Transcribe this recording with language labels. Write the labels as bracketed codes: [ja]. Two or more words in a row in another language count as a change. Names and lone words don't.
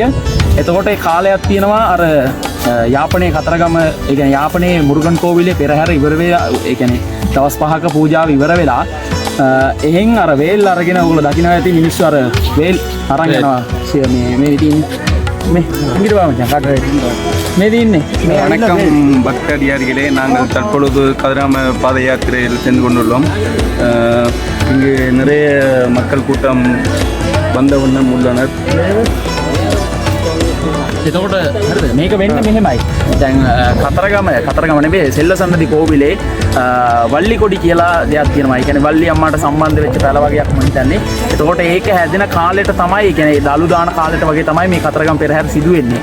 [si] එතකොට ඒ කාලයක් තියෙනවා අර යාපනයේ කතරගම ඒ කියන්නේ යාපනයේ මුරුගන් කෝවිලේ පෙරහැර ඉවර වෙලා ඒ කියන්නේ දවස් 5ක පූජාව ඉවර වෙලා එහෙන් අර වේල් අරගෙන ඔයගොල්ලෝ දකින්න ඇති මිනිස්සු අර වේල් අරන් යනවා මේ ඉතින් මේ ඉංග්‍රීසි මචං කාටද මේ දින්නේ [ta] வணக்கம் பக்தடியார்களே நாங்கள் தற்பொழுது கதிராம பாத யாத்திரையில் சென்று கொண்டுள்ளோம் இங்கு நிறைய மக்கள் கூட்டம் வந்த வண்ணம் உள்ளனர் [si] එතකොට හරිද මේක වෙන්නේ මෙහෙමයි දැන් කතරගම නෙවෙයි සෙල්ලසන්නදි කෝවිලේ වල්ලි කොඩි කියලා දෙයක් තියෙනවා. ඒ කියන්නේ වල්ලි අම්මාට සම්බන්ධ වෙච්ච පැල වගේක් මම හිතන්නේ. එතකොට ඒක හැදෙන කාලෙට තමයි ඒ කියන්නේ දලු දාන කාලෙට වගේ තමයි මේ කතරගම පෙරහැර සිදු වෙන්නේ.